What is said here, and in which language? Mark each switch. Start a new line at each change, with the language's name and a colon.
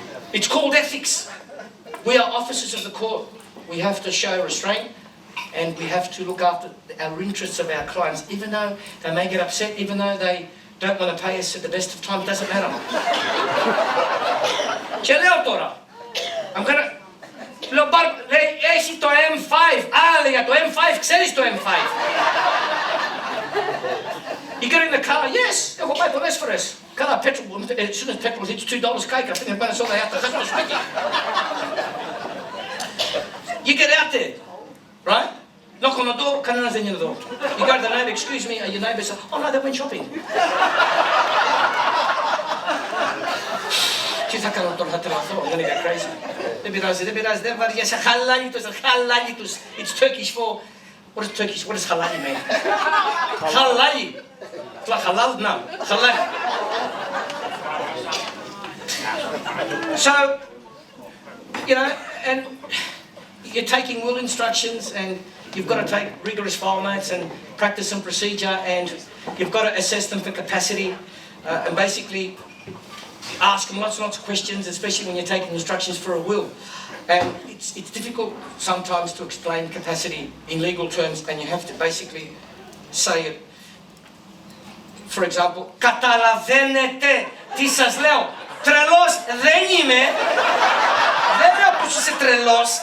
English: It's called ethics. We are officers of the court. We have to show restraint and we have to look after our interests of our clients. Even though they may get upset, even though they don't want to pay us at the best of times, doesn't matter.
Greek: Και λέω τώρα,
English: I'm gonna...
Greek: Λέει, έχει το M5. Λέει, για το M5, ξέρεις το M5.
English: You get in the car, yes,
Greek: έχω πάει πολλές φορές. Καλά, petrol,
English: as soon as petrol hits $2
Greek: κайκα, αυτή είναι πάνε σε όλα τα χάσουν το σπίτι.
English: You get out there, right? Knock on the door,
Greek: κανένας δεν είναι εδώ.
English: You go to the neighbor, excuse me, and your neighbor says, oh no, they went shopping.
Greek: Τι θα κάνω τώρα, θα τρελαθώ,
English: I'm gonna get crazy.
Greek: Δεν πειράζει, δεν βαριέσαι, χαλάλι τους.
English: It's Turkish for, what does halali mean? Halali. Halal, no, halali. So, you know, and you're taking will instructions and you've got to take rigorous file notes and practice some procedure and you've got to assess them for capacity and basically ask them lots and lots of questions, especially when you're taking instructions for a will. And it's difficult sometimes to explain capacity in legal terms, and you have to basically say it. For example,
Greek: καταλαβαίνετε τι σας λέω. Τρελός δεν είμαι. Δεν λέω πως είσαι τρελός.